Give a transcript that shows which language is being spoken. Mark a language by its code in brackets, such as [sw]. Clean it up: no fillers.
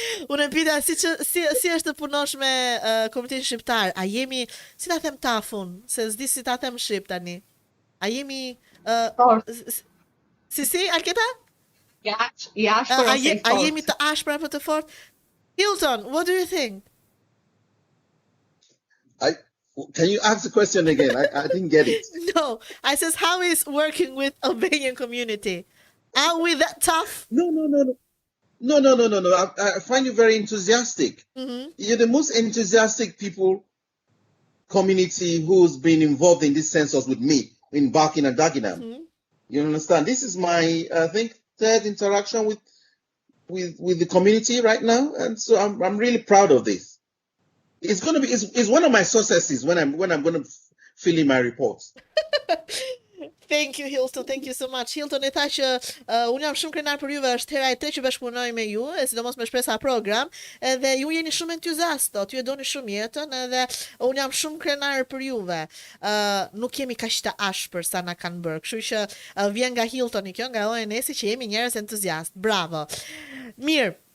[sq] Unë pita si është të punosh me komunitetin shqiptar. A jemi, si ta them tafun, se s'di si ta them shqip tani. A jemi si Alketa? A jemi të ashpra apo të fort? [en] Hilton, what do you think? Can you ask the question again? I didn't get it. No, I says, how is working with Albanian community? Are we that tough? No. I find you very enthusiastic. You're the most enthusiastic community who's been involved in this census with me in Barking and Dagenham. You understand? This is my, I think, third interaction with the community right now, and so I'm really proud of this. It's one of my successes when I'm going to fill in my reports. Thank you Hilton, thank you so much. [sq] Hilton e tha që unë jam shumë krenar për juve, është hera e tretë që bashkëpunoj me ju, e sidomos me Shpresa program, edhe ju jeni shumë entuziast, ju e doni shumë jetën, edhe unë jam shumë krenar për juve. Nuk jemi kaq të ashpër sa na kanë bërë, kështu që vjen nga Hiltoni kjo, nga ONS-i që jemi njerëz entuziast. Bravo. Mirë.